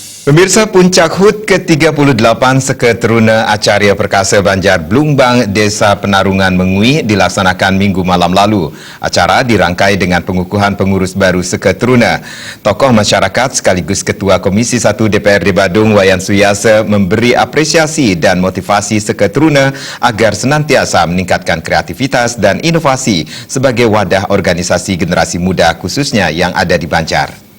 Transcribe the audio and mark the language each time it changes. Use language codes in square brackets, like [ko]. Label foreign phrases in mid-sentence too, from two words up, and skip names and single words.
[id] Pemirsa, Puncak HUT ke-38 Seketeruna Acarya Perkasa Banjar Blumbang Desa Penarungan Mengui dilaksanakan Minggu malam lalu. Acara dirangkai dengan pengukuhan pengurus baru Seketeruna. Tokoh masyarakat sekaligus Ketua Komisi 1 DPRD Badung Wayan Suyasa memberi apresiasi dan motivasi Seketeruna agar senantiasa meningkatkan kreativitas dan inovasi sebagai wadah organisasi generasi muda khususnya yang ada di Banjar.